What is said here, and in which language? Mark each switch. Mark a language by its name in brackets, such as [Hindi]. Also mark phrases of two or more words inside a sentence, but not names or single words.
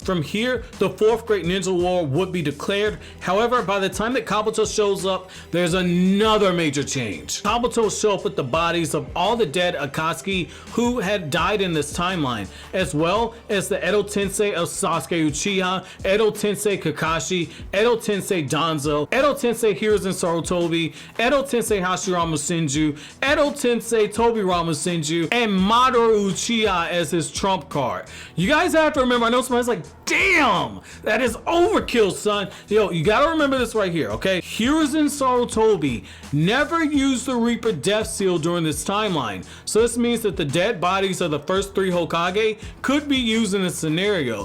[English] From here, the 4th Great Ninja War would be declared. However, by the time that Kabuto shows up, there's another major change. Kabuto show up with the bodies of all the dead Akatsuki who had died in this timeline, as well as the Edo Tensei of Sasuke Uchiha, Edo Tensei Kakashi, Edo Tensei Danzo, Edo Tensei Hiruzen Sarutobi, Edo Tensei Hashirama Senju, Edo Tensei Tobirama Senju, and Madara Uchiha as his trump card. You guys have to remember, I know somebody's like, damn, that is overkill, son. Yo, you gotta remember this right here, okay? Hiruzen Sarutobi never used the Reaper Death Seal during this timeline, so this means that the dead bodies of the first 3 Hokage could be used in this scenario.